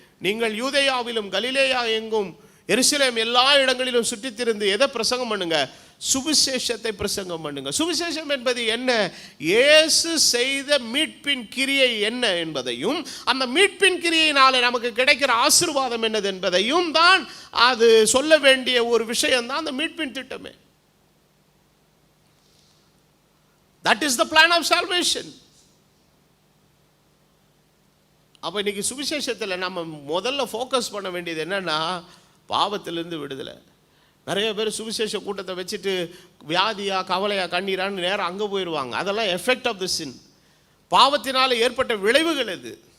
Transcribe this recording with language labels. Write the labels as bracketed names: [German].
[Tamil] நீங்கள் யூதேயாவிலும் கலிலேயா எங்கும் எருசலேம் எல்லா இடங்களிலும் சுற்றித்திருந்து எதை பிரசங்கம் பண்ணுங்க, சுவிசேஷத்தை பிரசங்கம் பண்ணுங்க. சுவிசேஷம் என்பது என்ன? இயேசு செய்த மீட்பின் கிரியை என்ன என்பதையும், அந்த மீட்பின் கிரியையினாலே நமக்கு கிடைக்கிற ஆசீர்வாதம் என்னது என்பதையும் தான் அது சொல்ல வேண்டிய ஒரு விஷயம் தான் அந்த மீட்பின் திட்டமே. [English] That is the plan of salvation. [Tamil] அப்போ இன்னைக்கு சுவிசேஷத்தில் நம்ம முதல்ல ஃபோக்கஸ் பண்ண வேண்டியது என்னன்னா, பாவத்திலிருந்து விடுதலை. நிறைய பேர் சுவிசேஷ கூட்டத்தை வச்சுட்டு வியாதியா கவலையா கண்ணீரான்னு நேரம் அங்கே போயிடுவாங்க. அதெல்லாம் [English] effect of the sin, [Tamil] பாவத்தினால் ஏற்பட்ட விளைவுகள் இது.